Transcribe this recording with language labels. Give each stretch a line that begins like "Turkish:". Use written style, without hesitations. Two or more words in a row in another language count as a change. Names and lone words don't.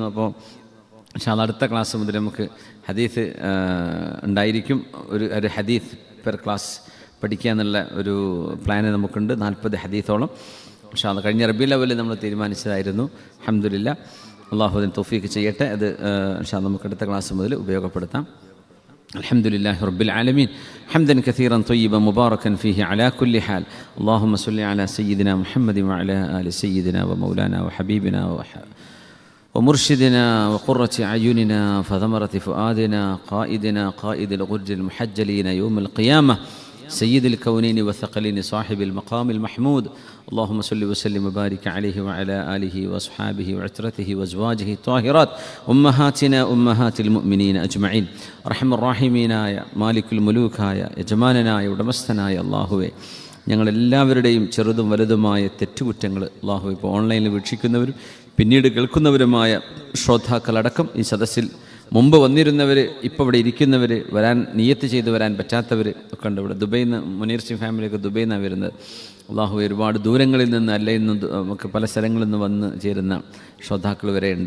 Malayalam: അപ്പോൾ
Arabic: إن شاء الله
Malayalam: അടുത്ത ക്ലാസ് മുതൽ നമുക്ക് ഹദീസ് ഉണ്ടായിരിക്കും. ഒരു ഹദീസ്
English: per class
Malayalam: പഠിക്കുക എന്നുള്ള ഒരു പ്ലാന് നമുക്കുണ്ട്. 40 ഹദീസോളം
Arabic: إن شاء الله
Malayalam: കഴിഞ്ഞ റബീഉൽ അവ്വലിൽ നമ്മൾ തീരുമാനിച്ചതായിരുന്നു. അൽഹംദുലില്ലാഹ്, അള്ളാഹു അതിന് തൗഫീഖ് ചെയ്യട്ടെ. അത്
Arabic: إن شاء الله
Malayalam: നമുക്ക് അടുത്ത ക്ലാസ് മുതൽ ഉപയോഗപ്പെടുത്താം.
Arabic: الحمد لله رب العالمين حمدا كثيرا طيبا مباركا فيه على كل حال. اللهم صل على سيدنا محمد وعلى آل سيدنا ومولانا وحبيبنا ومرشدنا وقرة أعيننا فثمرة فؤادنا قائدنا قائد الغر المحجلين يوم القيامة سيد الكونين والثقلين صاحب المقام المحمود. اللهم صل وسلم وبارك عليه وعلى آله وأصحابه وعترته وأزواجه الطاهرات أمهاتنا أمهات المؤمنين أجمعين. أرحم الراحمين يا مالك الملوك يا يجماننا يا
Malayalam: ഉടമസ്ഥനായ അല്ലാഹുവേ, ഞങ്ങളെല്ലാവരുടെയും ചെറുതും വലുതുമായ തെറ്റുകുറ്റങ്ങൾ അല്ലാഹു ഇപ്പോൾ ഓൺലൈനിൽ വീക്ഷിക്കുന്നവരും പിന്നീട് കേൾക്കുന്നവരുമായ ശ്രോതാക്കളടക്കം ഈ സദസ്സിൽ മുമ്പ് വന്നിരുന്നവർ, ഇപ്പോൾ ഇവിടെ ഇരിക്കുന്നവർ, വരാൻ നിയത്ത് ചെയ്ത് വരാൻ പറ്റാത്തവർ ഒക്കെ ഉണ്ട്. ഇവിടെ ദുബൈയിൽ നിന്ന് മുനീർ സിംഗ് ഫാമിലിയൊക്കെ ദുബൈയിൽ നിന്നാണ് വരുന്നത്. അള്ളാഹു ഒരുപാട് ദൂരങ്ങളിൽ നിന്ന് അല്ലെങ്കിൽ നമുക്ക് പല സ്ഥലങ്ങളിൽ നിന്ന് വന്ന് ചേരുന്ന ശ്രോതാക്കൾ വരെ ഉണ്ട്.